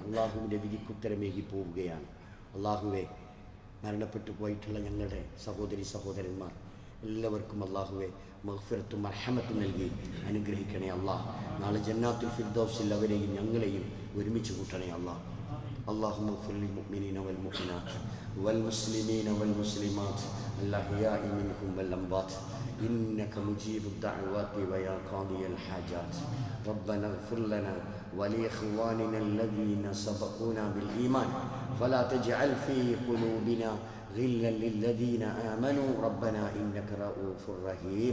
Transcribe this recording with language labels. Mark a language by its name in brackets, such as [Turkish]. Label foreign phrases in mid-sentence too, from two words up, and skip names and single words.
[Malayalam] അള്ളാഹുവിൻ്റെ വിധിക്കുത്തരമേകി പോവുകയാണ്. അള്ളാഹുവെ, മരണപ്പെട്ടു പോയിട്ടുള്ള ഞങ്ങളുടെ സഹോദരി സഹോദരന്മാർ എല്ലാവർക്കും അള്ളാഹുവെ മഗ്ഫിറത്തും മർഹമത്തും നൽകി അനുഗ്രഹിക്കണേ അള്ളാഹ്. നാളെ ജന്നാത്തുൽ ഫിർദൗസിൽ അവരെയും ഞങ്ങളെയും ഒരുമിച്ച് കൂട്ടണേ അള്ളാഹ്. [Arabic] اللهم اغفر للمؤمنين والمؤمنات والمسلمين والمسلمات الأحياء منهم والأموات إنك مجيب الدعوات ويا قاضي الحاجات. ربنا اغفر لنا ولإخواننا الذين سبقونا بالإيمان فلا تجعل في قلوبنا غلا للذين آمنوا ربنا إنك رؤوف رحيم.